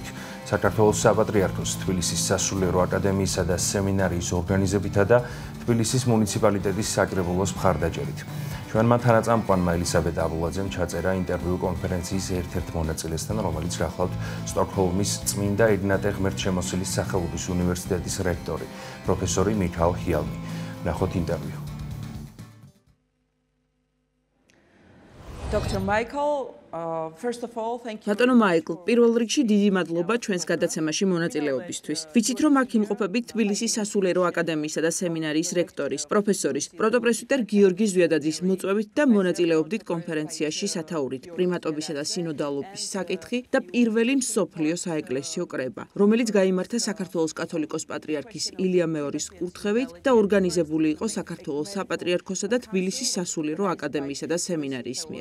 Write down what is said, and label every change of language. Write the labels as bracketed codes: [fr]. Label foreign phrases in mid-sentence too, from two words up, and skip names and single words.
[ka] საქართველოს საპატრიარქოს თბილისის სასულიერო აკადემიისა და სემინარიის ორგანიზებითა და თბილისის მუნიციპალიტეტის საკრებულოს მხარდაჭერით. ჩვენმა თანაწამყვანმა ელისაბედ აბულაძემ ჩაწერა ინტერვიუ კონფერენციის ერთ-ერთ მონაწილესთან, რომელიც გახლავთ სტოკჰოლმის წმინდა ეგნატე ღმერთშემოსილის სახელობის უნივერსიტეტის რექტორი, პროფესორი მიქაელ ჰიალმი. ნახოთ ინტერვიუ. [en] Dr. Michael, first of all, thank you. [ka] ბატონო მაიკლ, პირველ რიგში დიდი მადლობა ჩვენს გადაცემაში მონაწილეობისთვის. ვიცით, რომ აქ იმყოფებით თბილისის სასულიერო აკადემიისა და სემინარიის რექტორის, პროფესორის, პროტოპრესვიტერ გიორგი ზვიადაძის მოწვევით და მონაწილეობდით კონფერენციაში სათაურით პრიმატობისა და სინოდალობის საკითხი და პირველი მსოფლიო საეკლესიო კრება, რომელიც გაიმართა საქართველოს კათოლიკოს პატრიარქის ილია მეორის კურთხევით და ორგანიზებული იყო საქართველოს საპატრიარქოსა და თბილისის სასულიერო აკადემიისა და სემინარიის მიერ.